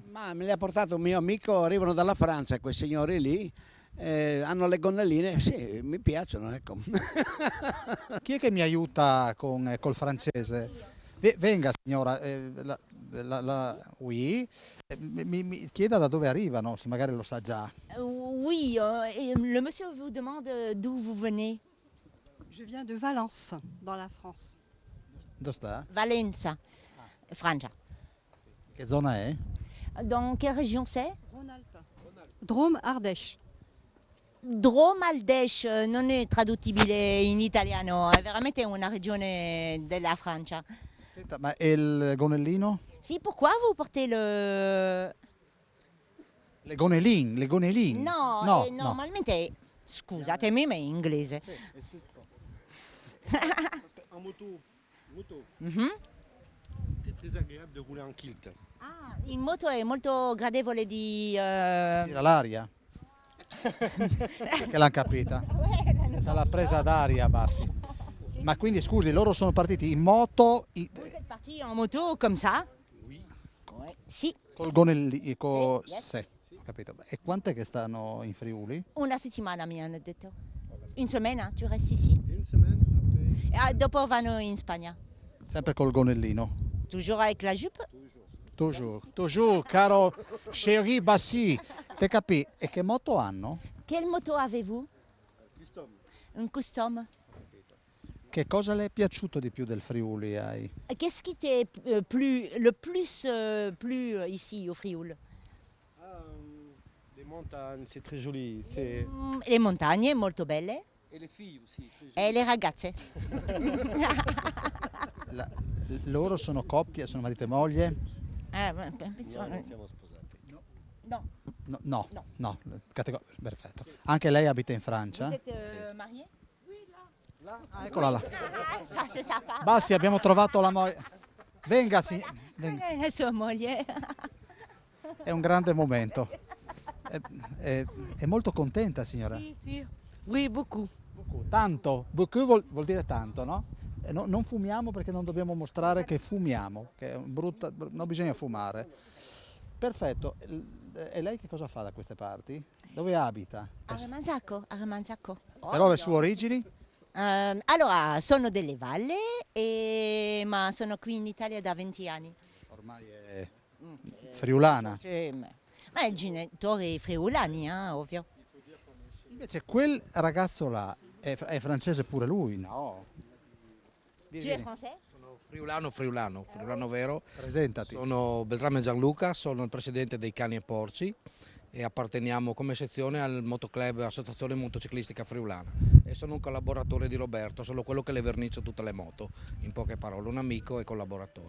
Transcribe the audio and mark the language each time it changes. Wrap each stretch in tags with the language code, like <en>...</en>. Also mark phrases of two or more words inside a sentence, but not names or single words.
<it>Ma me li ha portato un mio amico, arrivano dalla Francia, quei signori lì, hanno le gonnelline, sì, mi piacciono, ecco. Chi è che mi aiuta col francese? Venga signora, oui, mi chieda da dove arrivano, se magari lo sa già.</it> <fr>Oui, le monsieur vous demande d'où vous venez. Je viens de Valence, dans la France.</fr> <it>Dove sta? Valenza, Francia. Che zona è?</it> <fr>Dans quelle région c'est? Rhône-Alpes. Drôme, Ardèche.</fr> <it>Drôme Ardèche non è traduttibile in italiano, è veramente una regione della Francia. Senta, ma e il gonellino? Sì,</it> <fr>pourquoi vous portez le...</fr> <it>Le gonelline? No, no. normalmente, scusatemi, ma è in inglese.</it> <fr>En moto, Mhm. c'est très agréable de rouler en kilt.</fr> <it>Ah, in moto è molto gradevole di... Tira l'aria? Che l'hanno capita? Se l'ha presa d'aria, Bassi. Ma quindi scusi, loro sono partiti in moto</it> <fr>Vous êtes parti en moto comme ça? Oui. Ouais.</fr> <it>Sì, col gonellino, Sì, yes. sì, ho capito. E quant'è che stanno in Friuli? una settimana mi hanno detto.</it> <fr>Une semaine, tu resti ici. Une semaine après.</fr> <it>Ah, dopo vanno in Spagna. Sempre col gonellino?</it> <fr>Toujours avec la jupe? Toujours,</fr> <it>caro chéri Bassi.</it> <fur>Te capì?</fur> <it>E che moto hanno?</it> <fr>Quelle moto avez-vous? Custom. Un custom.</fr> <it>Che cosa le è piaciuto di più del Friuli?</it> <fr>Qu'est-ce qui t'est plu ici au Frioul? Ah, les montagnes, c'est très joli. C'est...</fr> <it>Le montagne molto belle</it> <fr>Et les filles aussi. Très jolies.</fr> <it>e le ragazze. Loro sono coppia, sono marito e moglie? Ma No, non siamo sposati. no. No, perfetto. Anche lei abita in Francia?</it> <fr>Vous êtes marié?</fr> <it>Ah, eccola là.</it> <fr>Ça, c'est sa femme.</fr> <it>Bassi, abbiamo trovato la moglie. Venga, venga. La sua moglie. È un grande momento. È molto contenta, signora? Si, si. Oui, beaucoup. Tanto, beaucoup vuol dire tanto, no? Non fumiamo perché non dobbiamo mostrare che fumiamo, che è brutta, non bisogna fumare. Perfetto. E lei che cosa fa da queste parti? Dove abita? A Remanzacco, a Remanzacco. Però le sue origini? Allora, sono delle Valle, ma sono qui in Italia da 20 anni. Ormai è friulana. Sì, ma i genitori friulani, ovvio. Invece quel ragazzo là è francese pure lui? No.</it> <fr>Tu es français?</fr> <it>Sono friulano vero. Presentati. Sono Beltrame Gianluca, sono il presidente dei Cani e Porci e apparteniamo come sezione al motoclub Associazione Motociclistica Friulana e sono un collaboratore di Roberto, sono quello che le vernicia tutte le moto, in poche parole, un amico e collaboratore.</it>